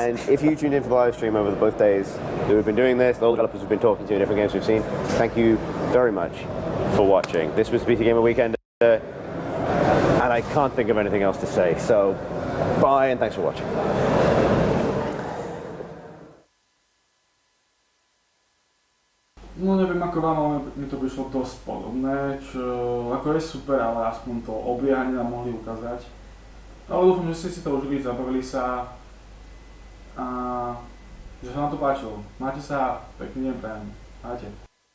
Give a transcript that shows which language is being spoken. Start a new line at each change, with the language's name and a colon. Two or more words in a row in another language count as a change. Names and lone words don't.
English: And if you tuned in for the live stream over both days that we've been doing this, all the developers we've been talking to, different games we've seen, thank you very much for watching. This was PC Gamer Weekend, and I can't think of anything else to say. So, bye and thanks for watching.
Slovak: No neviem ako vám, ale mi to prišlo dosť podobné, čo ako je super, ale aspoň to obliehanie nám mohli ukázať. Ale dúfam, že ste si to užili, zabavili sa a že sa vám to páčilo. Máte sa, pekný deň prajem. Ahojte.